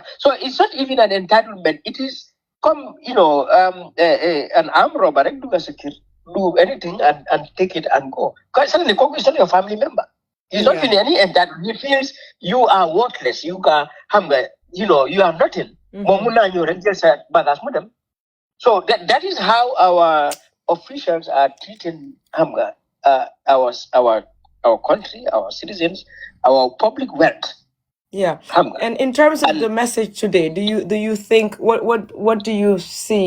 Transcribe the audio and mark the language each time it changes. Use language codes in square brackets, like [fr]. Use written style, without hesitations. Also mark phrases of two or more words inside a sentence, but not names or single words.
[en] So it's not even an entitlement. It is an armed robber, do anything and take it and go. Because suddenly Coco is not your family member. He's not in any entitlement. He feels you are worthless. You are you are nothing. [wo] moom mun naa ñëw rek jël sa bagage mu dem. [en] So that is how our officials are treating our country, our citizens, our public wealth. Yeah. And in terms of the message today, do you think what do you see?